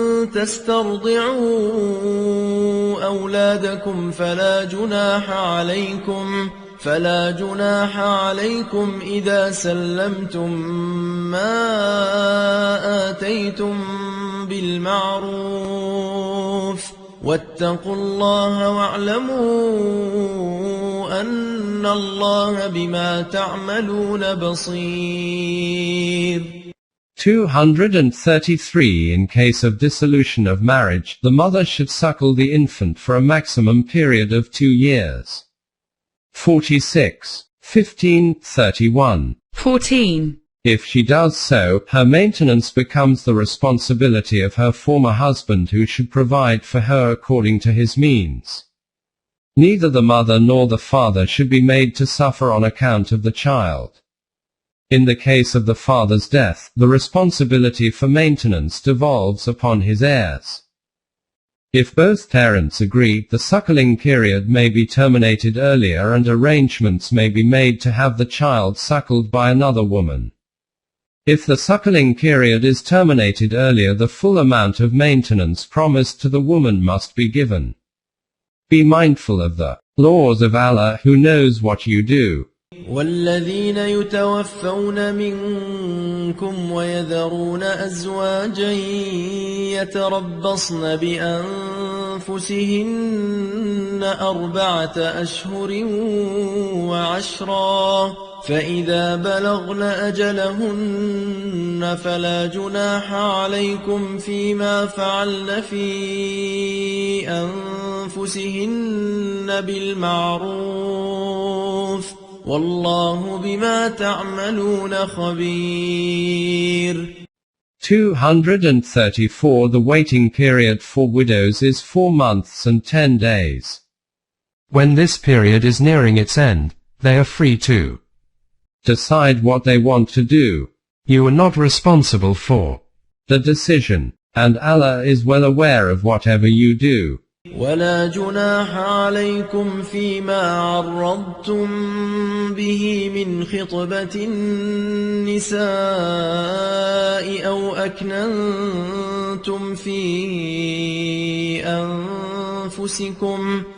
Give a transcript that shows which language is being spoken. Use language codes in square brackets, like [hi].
[ar] تسترضعوا أولادكم فلا جناح عليكم إذا سلمتم ما آتيتم بالمعروف واتقوا الله واعلموا أن الله بما تعملون بصير. [en] 233 In case of dissolution of marriage, the mother should suckle the infant for a maximum period of 2 years. 46. 1531. 14. If she does so, her maintenance becomes the responsibility of her former husband, who should provide for her according to his means. Neither the mother nor the father should be made to suffer on account of the child. In the case of the father's death, the responsibility for maintenance devolves upon his heirs. If both parents agree, the suckling period may be terminated earlier and arrangements may be made to have the child suckled by another woman. If the suckling period is terminated earlier, the full amount of maintenance promised to the woman must be given. Be mindful of the laws of Allah, who knows what you do. [ar] والذين يتوفون منكم ويذرون أزواجا يتربصن بأنفسهن 4 أشهر وعشرا فإذا بلغن أجلهن فلا جناح عليكم فيما فعلن في أنفسهن بالمعروف والله بما تعملون خبير. [en] 234 The waiting period for widows is 4 months and 10 days. When this period is nearing its end, they are free to decide what they want to do. You are not responsible for the decision, and Allah is well aware of whatever you do. [ar] ولا جناح عليكم فيما عرضتم به من خطبة النساء أو أكننتم في أنفسكم